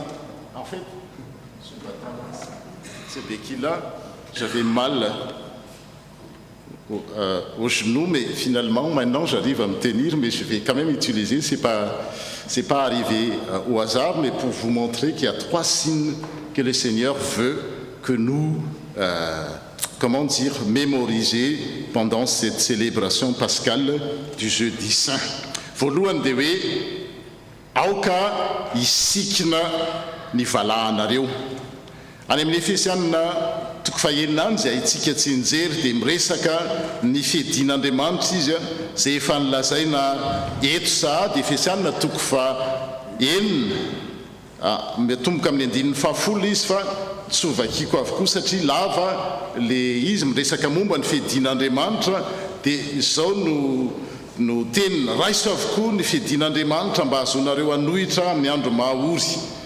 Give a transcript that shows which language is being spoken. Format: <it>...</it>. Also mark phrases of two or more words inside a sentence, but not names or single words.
<fr>En fait, ce béquille-là, j'avais mal au genou, mais finalement, maintenant, j'arrive à me tenir, mais je vais quand même utiliser, c'est pas arrivé au hasard, mais pour vous montrer qu'il y a 3 signes que le Seigneur veut que nous, mémoriser pendant cette célébration pascale du jeudi saint.</fr> <mg>Voalohany dia hoe aoka isikina ny valahanareo. Any amin'ny Efesianina toko fahaenina any izay itsika tsy nijery dia miresaka ny fiedin'Andriamanitra izy izay efa nilazaina eto sahady Efesianina toko fahaenina mitomboka amin'ny 10 izy fa tsy hovakiako avokoa satria lava le izy miresaka momba ny fiedin'Andriamanitra dia izao no tenina raiso avokoa ny fiedin'Andriamanitra mba hazonareo anohitra amin'ny andro mahaory.</mg>